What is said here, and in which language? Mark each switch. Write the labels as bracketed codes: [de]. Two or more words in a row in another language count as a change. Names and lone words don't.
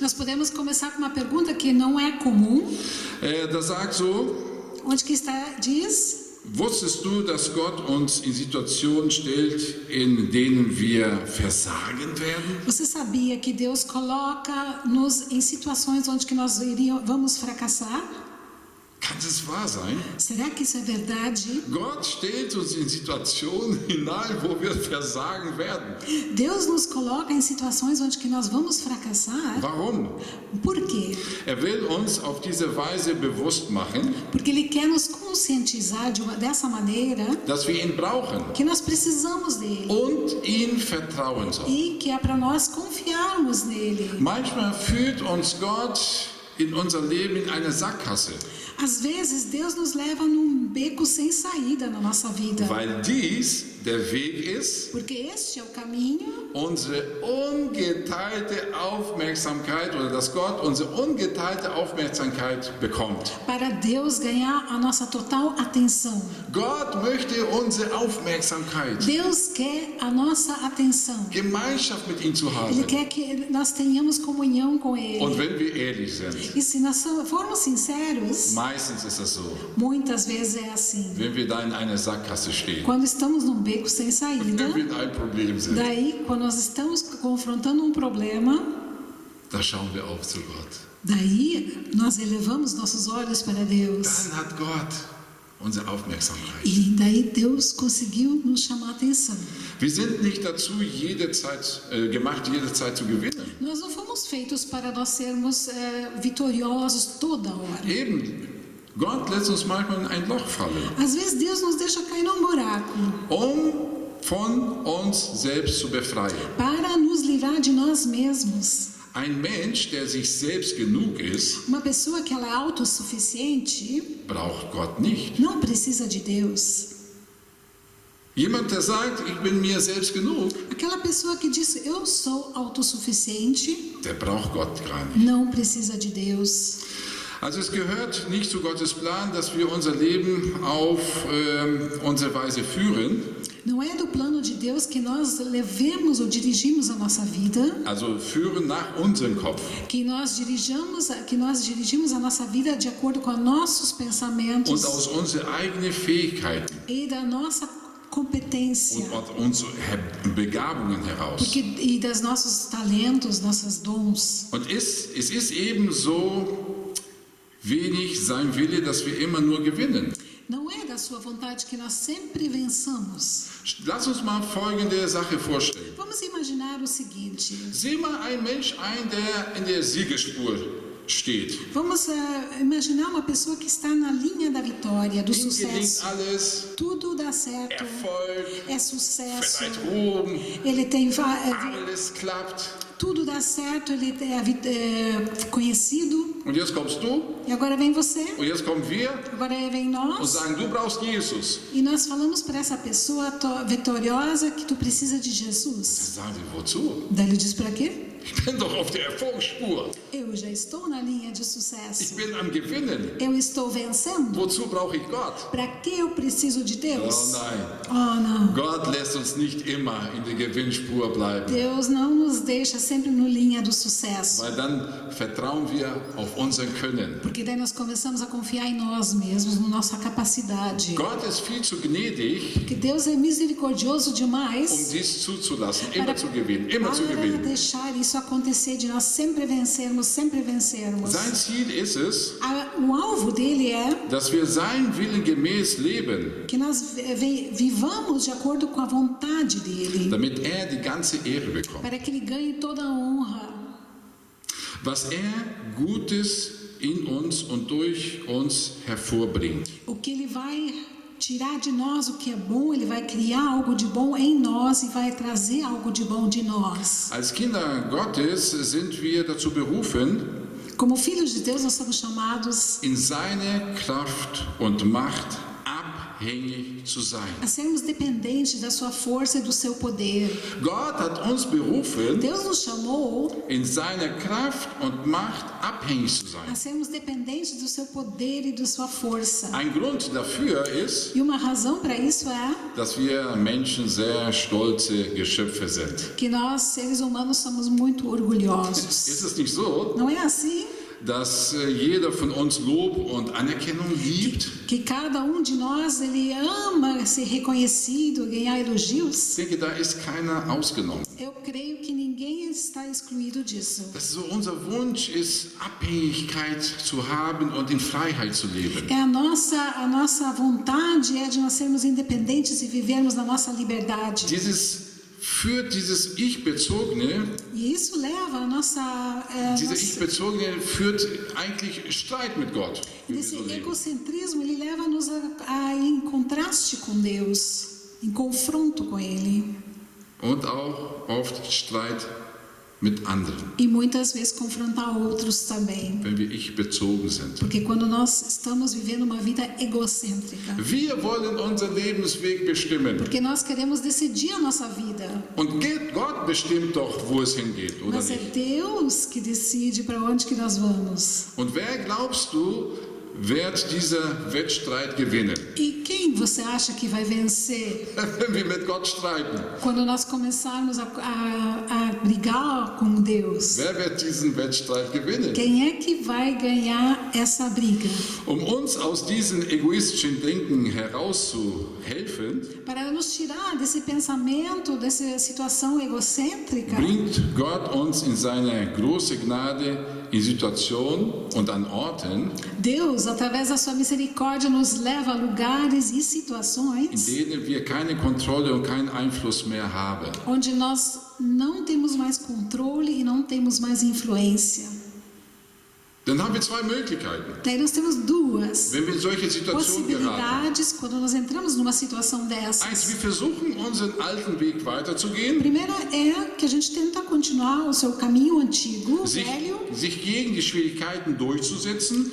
[pt] Nós podemos começar com uma pergunta que não é comum. [de] Da sagt so, [pt] Onde que está, diz, [de] wusstest du, dass Gott uns in Situationen stellt, in denen wir versagen werden? [pt] você sabia que Deus coloca-nos em situações onde que nós vamos fracassar? [de] Kann das wahr sein? [pt] Será que isso é verdade? [de] Gott stellt uns in Situationen hinein, wo wir versagen werden. [pt] Deus nos coloca em situações onde que nós vamos fracassar? [de] Warum? [pt] Por quê? [de] Will uns auf diese Weise bewusst machen, [pt] Porque Ele quer nos conscientizar dessa maneira [de] dass wir ihn brauchen [pt] que nós precisamos dele [de] und ihm vertrauen sollen. [pt] e que é para nós confiarmos nele. [de] Manchmal führt uns Gott in unser Leben in eine Sackgasse, [pt] Às vezes Deus nos leva num beco sem saída na nossa vida, [de] weil dies der Weg ist, [pt] porque este é o caminho [de] unsere ungeteilte Aufmerksamkeit oder dass Gott unsere ungeteilte Aufmerksamkeit bekommt. [pt] para Deus ganhar a nossa total atenção. [de] Gott möchte unsere Aufmerksamkeit, [pt] Deus quer a nossa atenção. [de] Gemeinschaft mit ihm zu [pt] Ele [de] haben. [pt] quer que nós tenhamos comunhão com [de] Und [pt] Ele. [de] wenn wir ehrlich sind, [pt] E se nós formos sinceros, [de] meistens ist das so, [pt] muitas vezes é assim. [de] wenn wir da in einer Sackgasse stehen, [pt] Quando estamos num beco sem saída, [de] wenn wir in einem Problem sind, [pt] daí quando nós estamos confrontando um problema, [de] da schauen wir auf zu Gott. [pt] daí nós elevamos nossos olhos para Deus. [de] Dann hat Gott unsere Aufmerksamkeit. [pt] E daí Deus conseguiu nos chamar a atenção. [de] Wir sind nicht dazu gemacht, jede Zeit zu gewinnen. [pt] Nós não fomos feitos para nós sermos vitoriosos toda hora. [de] Eben, Gott lässt uns manchmal in ein Loch fallen, [pt] Às vezes Deus nos deixa cair num buraco [de] von uns selbst zu befreien. [pt] para nos livrar de nós mesmos. [de] Ein Mensch, der sich selbst genug ist, [pt] Uma pessoa que ela é autossuficiente [de] braucht Gott nicht. [pt] não precisa de Deus. [de] Jemand, der sagt, ich bin mir selbst genug, [pt] Aquela pessoa que diz eu sou autossuficiente [de] der braucht Gott gar nicht. [pt] não precisa de Deus. [de] Also es gehört nicht zu Gottes Plan, dass wir unser Leben auf unsere Weise führen. [pt] Não é do plano de Deus que nós levemos ou dirigimos a nossa vida, [de] Also führen nach unserem Kopf. [pt] que nós dirigimos a nossa vida de acordo com os nossos pensamentos [de] Und aus unseren eigenen Fähigkeiten. [pt] e da nossa competência. [de] und unsere Begabungen heraus. [pt] E das nossos talentos, nossos dons. [de] Und es ist eben so wenig sein Wille, dass wir immer nur gewinnen. [pt] Não é da sua vontade que nós sempre vençamos. [de] Lass uns mal folgende Sache vorstellen. [pt] Vamos imaginar o seguinte. [de] Sieh mal einen Mensch ein, der in der Siegesspur steht. [pt] Vamos imaginar uma pessoa que está na linha da vitória, do [de] Ihm gelingt [pt] sucesso. [de] alles, [pt] Tudo dá certo, [de] Erfolg, [pt] é sucesso. [de] vielleicht Ruhm, [pt] Ele tem [de] alles klappt. [pt] tudo dá certo, ele é conhecido. [de] Und jetzt kommst du [pt] E agora vem você, [de] und jetzt kommen wir [pt] agora vem [de] und [pt] nós. [de] sagen, du brauchst Jesus. [pt] E nós falamos para essa pessoa vitoriosa que tu precisa de Jesus. [de] Sagen sie, wozu? [pt] Daí ele diz para quê? [de] Ich bin doch auf der Erfolgsspur. [pt] Eu já estou na linha de [de] Ich [pt] sucesso. [de] bin am Gewinnen. [pt] Eu estou vencendo. [de] Wozu brauche ich Gott? [pt] Para que eu preciso de [de] Oh [pt] Deus? [de] nein. [pt] Oh, não. [de] Gott lässt uns nicht immer in der Gewinnspur bleiben, [pt] Deus não nos deixa sempre no linha do sucesso. [de] weil dann vertrauen wir auf unser Können. [pt] Porque daí nós começamos a confiar em nós mesmos, na nossa capacidade. [de] Gott ist viel zu gnädig, [pt] Porque Deus é misericordioso demais [de] dies zuzulassen, immer zu gewinnen, immer zu [pt] para [de] gewinnen. [pt] deixar isso acontecer, de nós sempre vencermos, sempre vencermos. [de] Sein Ziel ist es, [pt] O alvo dele é [de] dass wir sein Willen gemäß leben, [pt] que nós vivamos de acordo com a vontade dele, [de] damit er die ganze Ehre bekommt. [pt] para que ele ganhe toda a honra. [de] Was er Gutes in uns und durch uns hervorbringt. [pt] O que ele vai tirar de nós o que é bom, ele vai criar algo de bom em nós e vai trazer algo de bom de nós. [de] Als Kinder Gottes sind wir dazu berufen, [pt] Como filhos de Deus, nós somos chamados [de] in seine Kraft und Macht abhängig zu sein. [pt] a sermos dependentes da sua força e do seu poder. [de] Gott hat uns berufen, [pt] Deus nos chamou [de] in seiner Kraft und Macht abhängig zu [pt] a [de] sein. [pt] sermos dependentes do seu poder e da sua força. [de] Ein Grund dafür ist, [pt] E uma razão para isso é [de] dass wir Menschen sehr stolze Geschöpfe sind. [pt] que nós, seres humanos, somos muito orgulhosos. [de] Ist es nicht so, [pt] Não é assim? [de] dass jeder von uns Lob und Anerkennung liebt? [pt] Que cada de nós, ele ama ser reconhecido, ganhar elogios? [de] Ich denke, da ist keiner ausgenommen. [pt] Eu creio que ninguém está excluído disso. [de] Dass so unser Wunsch ist, Abhängigkeit zu haben und in Freiheit zu leben. [pt] É a nossa vontade é de nós sermos independentes e vivermos na nossa liberdade. [de] Führt dieses Ich-Bezogene, [pt] E isso leva a [de] dieser Ich-Bezogene führt eigentlich Streit mit Gott. wie wir [pt] esse [de] so leben. [pt] egocentrismo, ele leva-nos em contraste com Deus, em confronto com Ele. [de] Und auch oft Streit mit anderen, [pt] E muitas vezes confrontar outros também. [de] wenn wir Ich-bezogen sind. [pt] Porque quando nós estamos vivendo uma vida egocêntrica, [de] Wir wollen unseren Lebensweg bestimmen. [pt] porque nós queremos decidir a nossa vida. [de] Und Gott bestimmt doch, wo es hingeht, oder [pt] Mas é [de] nicht? [pt] Deus que decide para onde que nós vamos. [de] Und wer, glaubst du, wird dieser Wettstreit gewinnen? [pt] E quem você acha que vai vencer [de] Wenn wir mit Gott streiten. [pt] quando nós começarmos a brigar com Deus? [de] Wer wird diesen Wettstreit gewinnen? [pt] Quem é que vai ganhar essa briga? [de] Um uns aus diesem egoistischen Denken herauszuhelfen, [pt] Para nos tirar desse pensamento, dessa situação egocêntrica, [de] bringt Gott uns in seiner großen Gnade in Situationen und an Orten, [pt] Deus, através da sua misericórdia, nos leva a lugares e [de] in [pt] situações [de] denen wir keine Kontrolle und keinen Einfluss mehr haben. [pt] onde nós não temos mais controle e não temos mais influência. [de] Dann haben wir zwei Möglichkeiten. [pt] Daí nós temos duas [de] Wenn wir in solche Situationen geraten. [pt] possibilidades quando nós entramos numa situação [de] Eins, [pt] dessas. [de] wir versuchen, unseren alten Weg weiterzugehen, [pt] A primeira é que a gente tenta continuar o seu caminho antigo, velho. [de] sich gegen die Schwierigkeiten durchzusetzen,